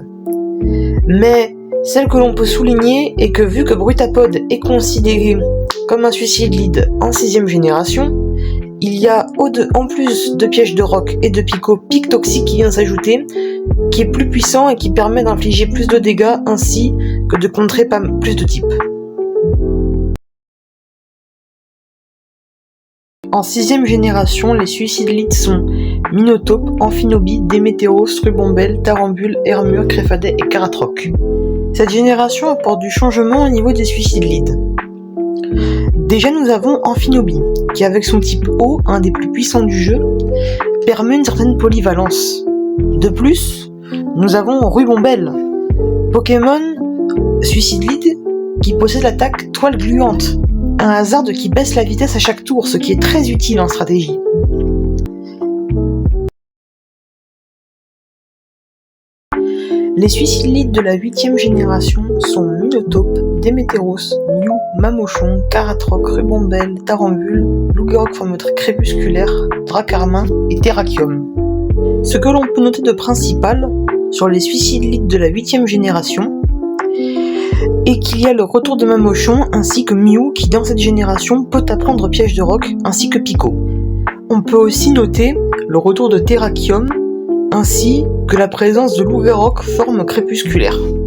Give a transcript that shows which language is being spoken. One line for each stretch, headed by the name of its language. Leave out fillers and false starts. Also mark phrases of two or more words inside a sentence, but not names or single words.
French: Mais celle que l'on peut souligner est que vu que Bruitapod est considéré comme un suicide lead en 6e génération, il y a en plus de piège de roc et de pic toxique qui vient s'ajouter, qui est plus puissant et qui permet d'infliger plus de dégâts ainsi que de contrer plus de types. En 6e génération, les suicides leads sont Minotaur, Amphinobie, Démétéros, Rubombelle, Tarambule, Hermure, Créfadet et Karatroc. Cette génération apporte du changement au niveau des suicides leads. Déjà nous avons Amphinobie, qui avec son type O, un des plus puissants du jeu, permet une certaine polyvalence. De plus, nous avons Rubombelle, Pokémon suicide lead qui possède l'attaque Toile Gluante, un hasard qui baisse la vitesse à chaque tour, ce qui est très utile en stratégie. Les suicides leads de la 8e génération sont Minotaur, Démétéros, Mew, Mamochon, Karatroc, Rubombelle, Tarambule, Lougueroc Formetre Crépusculaire, Dracarmin et Terrakium. Ce que l'on peut noter de principal sur les suicides leads de la 8e génération est qu'il y a le retour de Mamochon ainsi que Mew qui dans cette génération peut apprendre piège de roc ainsi que Pico. On peut aussi noter le retour de Terrakium ainsi que la présence de Lougueroc forme crépusculaire.